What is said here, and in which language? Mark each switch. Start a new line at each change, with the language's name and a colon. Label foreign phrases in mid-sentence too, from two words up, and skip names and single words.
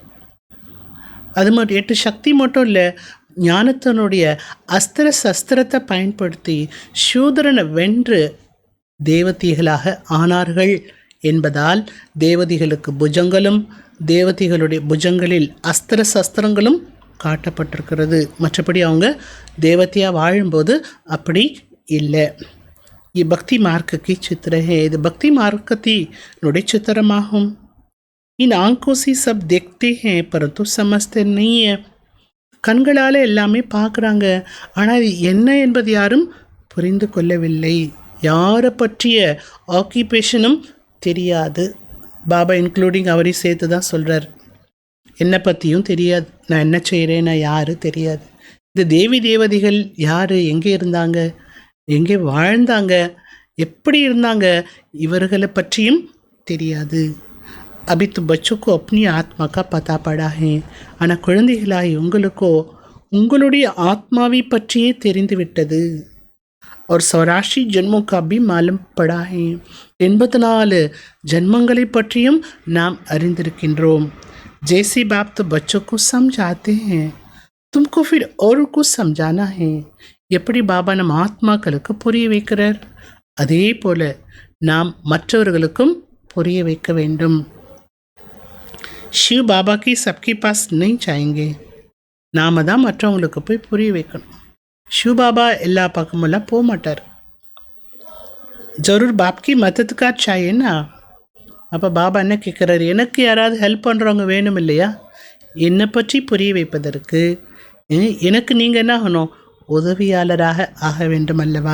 Tamil: அது மட்டும் 8 சக்தி மட்டும் இல்லை, ஞானத்தினுடைய அஸ்திர சஸ்திரத்தை பயன்படுத்தி சூதரனை வென்று தேவதைகளாக ஆனார்கள் என்பதால் தேவதைகளுக்கு புஜங்களும் தேவதைகளுடைய புஜங்களில் அஸ்திர சஸ்திரங்களும் காட்டப்பட்டிருக்கிறது. மற்றபடி அவங்க தேவதையாக வாழும்போது அப்படி இல்லை.
Hindi: ये भक्ति मार्ग की चित्र है.
Tamil: இது பக்தி மார்க்கத்தினுடைய சித்திரமாகும்.
Hindi: इन आंखों से सब देखते हैं परंतु समझते नहीं है.
Tamil: கண்களால் எல்லாமே பார்க்குறாங்க, ஆனால் இது என்ன என்பது யாரும் புரிந்து கொள்ளவில்லை. யாரை பற்றிய ஆக்கியூபேஷனும் தெரியாது. பாபா இன்க்ளூடிங் அவரையும் சேர்த்து தான் சொல்கிறார். என்னை பற்றியும் தெரியாது, நான் என்ன செய்கிறேன், நான் யார் தெரியாது. இந்த தேவி தேவதைகள் யார், எங்கே இருந்தாங்க, எங்கே வாழ்ந்தாங்க, எப்படி இருந்தாங்க, இவர்களை பற்றியும் தெரியாது.
Hindi: अभी तो बच्चों को अपनी आत्मा का पता पड़ा है.
Tamil: ஆனால் குழந்தைகளாய் உங்களுக்கோ உங்களுடைய ஆத்மாவை பற்றியே தெரிந்து விட்டது.
Hindi: और 84 जन्मों का भी मालूम पड़ा है.
Tamil: 84 ஜன்மங்களை பற்றியும் நாம் அறிந்திருக்கின்றோம்.
Hindi: जैसे बाप तो बच्चों को समझाते हैं तुमको फिर और कुछ समझाना है.
Tamil: எப்படி பாபா நம் ஆத்மாக்களுக்கு புரிய வைக்கிறார், அதே போல நாம் மற்றவர்களுக்கும் புரிய வைக்க வேண்டும்.
Hindi: शिव बाबा की सबके पास नहीं जाएंगे.
Tamil: நாம் தான் மற்றவங்களுக்கு போய் புரிய வைக்கணும். शिव बाबा எல்லா பக்கமெல்லாம் போக மாட்டார்.
Hindi: ज़रूर बाप की मदद का चाहिए ना.
Tamil: அப்போ பாபா என்ன கேட்குறாரு, எனக்கு யாராவது ஹெல்ப் பண்ணுறவங்க வேணும் இல்லையா, என்னை பற்றி புரிய வைப்பதற்கு எனக்கு நீங்கள் என்ன ஆகணும், உதவியாளராக ஆக வேண்டும் அல்லவா.